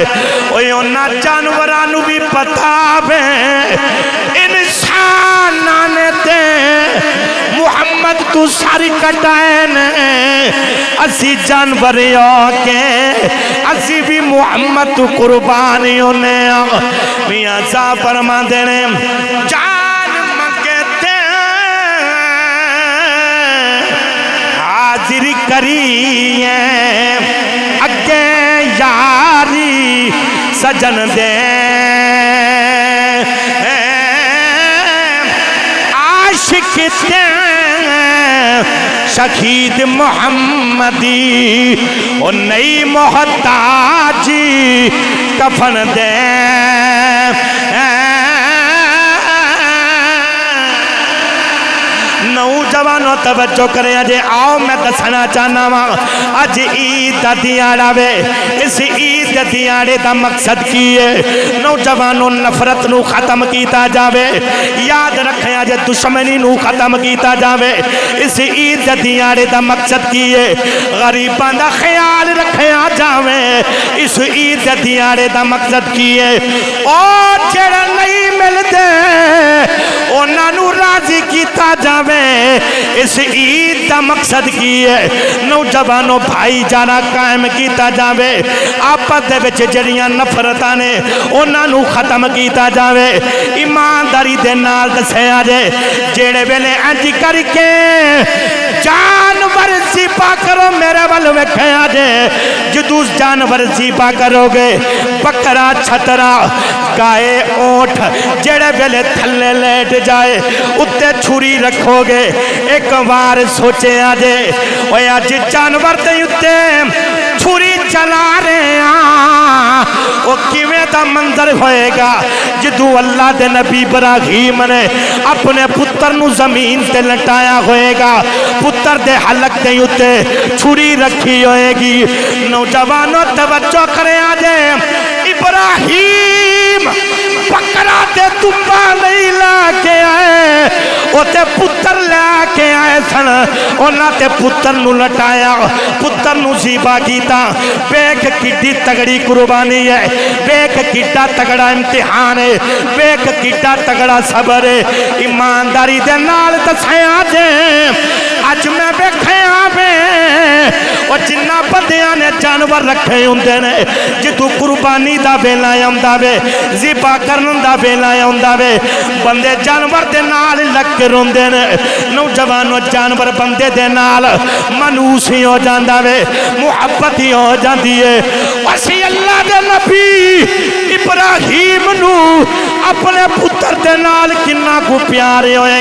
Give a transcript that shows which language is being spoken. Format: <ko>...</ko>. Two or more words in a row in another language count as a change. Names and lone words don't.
<pa>اوہ انہاں جانورانو بھی پتا بے انسان آنے دے محمد تو سر کٹائن اسی جانور ہو کے اسی بھی محمد تو قربانی ہونے میاں صاحب فرما دینے جان منگتے حاضر کری اگے یاری سجن دے عاشق تے شہید محمدی او نئی محتاجی کفن دے نوجوانوں توجہ کریں اجے آؤ میں دسنا چاہنا ہوں اج عید دا دیاڑا وے اس عید دا دیاڑے دا مقصد کی ہے نوجوانوں نفرت نو ختم کیتا جاوے یاد رکھیں اج دشمنی نو ختم کیتا جاوے اس عید دا دیاڑے دا مقصد کی ہے غریباں دا خیال رکھیا جاوے اس عید دا دیاڑے دا مقصد کی ہے او جڑا نہیں ملدے انہاں نو راضی کیتا جاوے اس عید دا مقصد کی ہے نوجوانوں بھائی جانا قائم کیتا جاوے آپس دے وچ جڑیاں نفرتاں نے انہاں نو ختم کیتا جاوے ایمانداری دے نال دسیا جے جڑے ویلے انج کر کے جانور ذبح کرو میرے ول ویکھیا جے جدوں جانور ذبح کرو گے بکرا چھترا گائے اونٹ جڑے ویلے تھلے لیٹ جائے اتے چھری رکھو گے ایک بار سوچے آجے اوے آج جانور دے اتے چھری چلا رہے ہیں وہ کیویں دا منظر ہوئے گا جدو اللہ دے نبی ابراہیم نے اپنے پتر نو زمین تے لٹایا ہوئے گا پتر دے حلق دے اتے چھری رکھی ہوئے گی نوجوانوں توجہ کریں آجے ابراہیم بکرا تے تمبا نہیں لا کے آئے وہ تے پتر لا کے آئے سن انہاں تے پتر نو لٹایا پتر نو ذبح کیتا بیک کڈی تگڑی قربانی ہے بیک کڈا تگڑا امتحان ہے بیک کڈا تگڑا صبر ہے ایمانداری دے نال دسیا جے اج میں ویکھیا وے او جنہ بندیاں نے جانور رکھے ہوندے نے جدوں قربانی دا ویلا آوندا وے ذبح کرن دا ویلا آوندا وے بندے جانور دے نال لگ کے روندے نے نوجوانوں جانور بندے دے نال منوس ہی ہو جاندا وے محبت ہی ہو جاندی ہے اسی اللہ دے نبی ابراہیم نو اپنے پتر دے نال کنا کو پیارے ہوئے</pa>